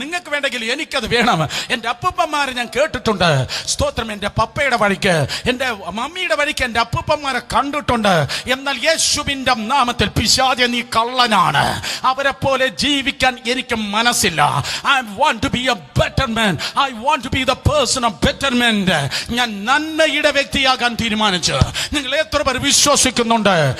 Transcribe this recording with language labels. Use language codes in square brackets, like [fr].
[ml] നിങ്ങൾക്ക് വേണ്ടെങ്കിൽ എനിക്കത് വേണം. എന്റെ അപ്പൂപ്പന്മാരെ ഞാൻ കേട്ടിട്ടുണ്ട്. സ്തോത്രം. എന്റെ പപ്പയുടെ വഴിക്ക്, എന്റെ മമ്മിയുടെ വഴിക്ക് എന്റെ അപ്പൂപ്പന്മാരെ കണ്ടിട്ടുണ്ട്. എന്നാൽ യേശുവിന്റെ നാമത്തിൽ പിശാചേ, നീ കള്ളനാണ്. അവരെ പോലെ ജീവിക്കാൻ എനിക്ക് മനസ്സില്ല. [en] I want to be a better man. I want to be the person of betterment. [ml] ഞാൻ നന്മയുടെ വ്യക്തിയാകാൻ തീരുമാനിച്ചു. നിങ്ങൾ എത്ര പേർ വിശ്വസിക്കുന്നുണ്ട്?